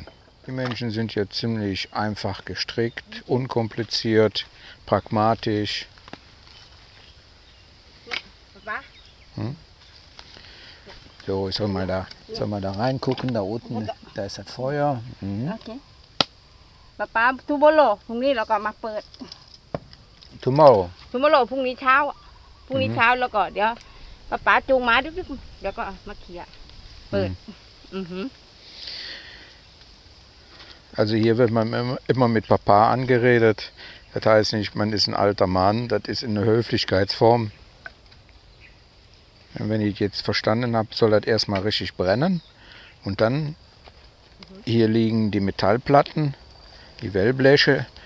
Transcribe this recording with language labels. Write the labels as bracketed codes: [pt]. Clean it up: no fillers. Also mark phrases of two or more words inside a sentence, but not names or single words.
[de] Die Menschen sind hier ziemlich einfach gestrickt, unkompliziert, pragmatisch. So, ich soll mal da reingucken, da unten, da ist das Feuer. Okay. Papa, [th] tomorrow พรุ่งนี้เราก็มาเปิด Tomorrow พรุ่งนี้เช้าแล้วก็เดี๋ยวป้าจูงม้าเดี๋ยวก็มาเขี่ยเปิด [de] Also hier wird man immer mit Papa angeredet. Das heißt nicht, man ist ein alter Mann, das ist in einer Höflichkeitsform. Und wenn ich jetzt verstanden habe, soll das erstmal richtig brennen. Und dann, hier liegen die Metallplatten, die Wellbleche.